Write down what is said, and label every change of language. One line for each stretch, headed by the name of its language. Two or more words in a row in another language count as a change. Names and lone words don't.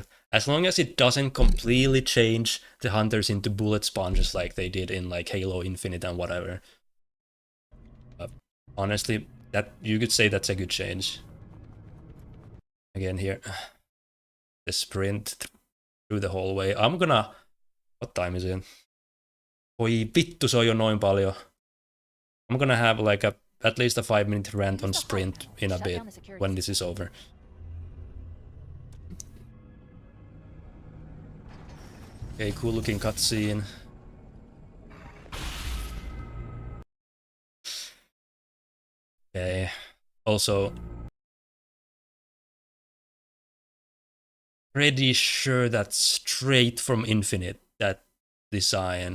English: As long as it doesn't completely change the hunters into bullet sponges like they did in like Halo Infinite and whatever. Honestly, that you could say that's a good change. Again here, the sprint through the hallway. I'm gonna... What time is it?
Finnish: Oi vittu, se on jo noin paljon.
English: I'm gonna have like at least a 5-minute rant on sprint in a bit when this is over. Okay, cool looking cutscene. Okay, also pretty sure that's straight from Infinite, that design.